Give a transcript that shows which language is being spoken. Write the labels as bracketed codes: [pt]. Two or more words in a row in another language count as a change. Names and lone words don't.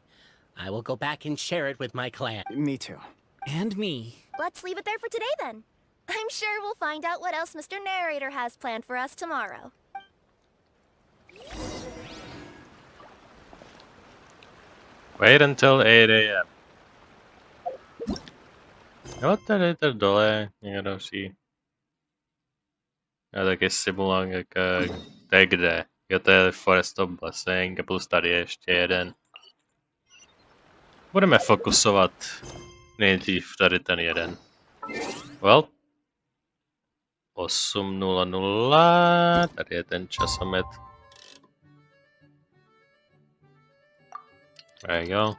[en] I will go back and share it with my clan. Me too. And me. Let's leave it there for today then. I'm sure we'll find out what else Mr. Narrator has planned for us tomorrow. Wait until 8 a.m. [cs] Jo, tady dole, někdo další. A taky Simulang, to je kde? Jo, to je Forest of Blessing, a plus tady je ještě jeden. Budeme fokusovat nejdřív tady ten jeden. Well. 8:00, tady je ten časomet. [en] There you go.